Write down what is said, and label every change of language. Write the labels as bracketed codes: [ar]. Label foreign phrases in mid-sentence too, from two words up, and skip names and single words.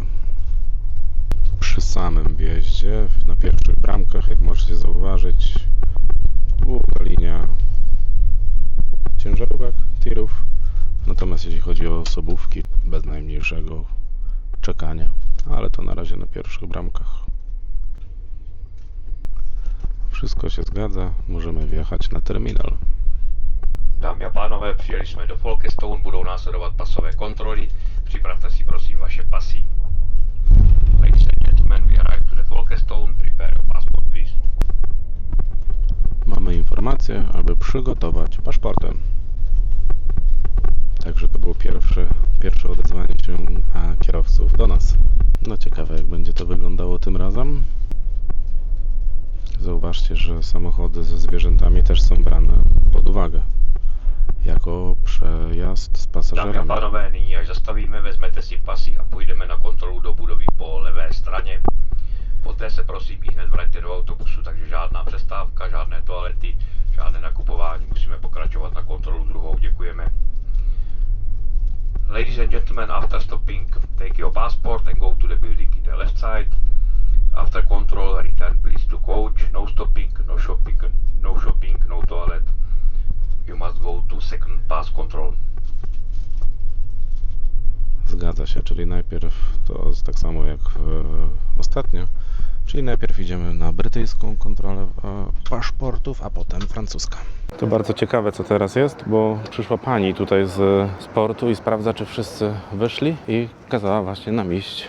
[pl] Przy samym wjeździe, na pierwszych bramkach, jak możecie zauważyć, długa linia ciężarówek, tirów. Natomiast jeśli chodzi o osobówki, bez najmniejszego czekania, ale to na razie na pierwszych bramkach. Wszystko się zgadza, możemy wjechać na terminal. [cs] Dámy a pánové, přijeli jsme do Folkestone, budou následovat pasové kontroly. Připravte si prosím vaše pasy. [en] Ladies and gentlemen, we arrived to the Folkestone. Prepare your passport, please. [pl] Mamy informację, aby przygotować paszporty. Także to było pierwsze odezwanie się kierowców do nas. No ciekawe, jak będzie to wyglądało tym razem. Zauważcie, że samochody ze zwierzętami też są brane pod uwagę jako przejazd z [cs] Dámy a [pl] pasażerami. [cs] pánové, nyní až zastavíme, vezmete si pasy a půjdeme na kontrolu do budovy po levé straně. Poté se prosím i hned vraťte do autobusu, takže žádná přestávka, žádné toalety, žádné nakupování. Musíme pokračovat na kontrolu druhou. Děkujeme. [en] Ladies and gentlemen, after stopping, take your passport and go to the building in the left side. After control, return please to coach. No stopping, no shopping, no toilet. You must go to second pass control. [pl] Zgadza się, czyli najpierw to jest tak samo jak ostatnio, czyli najpierw idziemy na brytyjską kontrolę paszportów, a potem francuska. To bardzo ciekawe, co teraz jest, bo przyszła pani tutaj z portu i sprawdza, czy wszyscy wyszli i kazała właśnie nam iść.